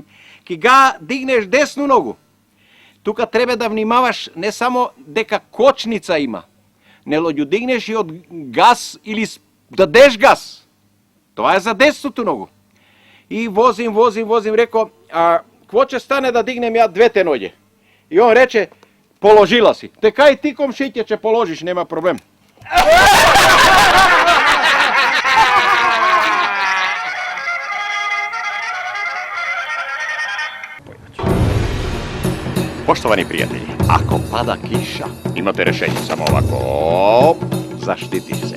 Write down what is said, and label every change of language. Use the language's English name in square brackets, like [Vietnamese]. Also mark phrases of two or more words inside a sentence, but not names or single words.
[Macedonian] Кога дигнеш [Serbian] десну ногу, [Macedonian] тука треба да внимаваш не само дека кочница има, нело ја дигнеш и од газ или дадеш газ. Тоа е за десното ногу. И возим, реко, кво ќе стане да дигнем ја двете ноѓе? И он рече, положила си. Така и ти, комшијке, ќе положиш, нема проблем. [Serbian] Poštovani prijatelji, ako pada kiša, imate rešenje samo ovako, zaštitiš se.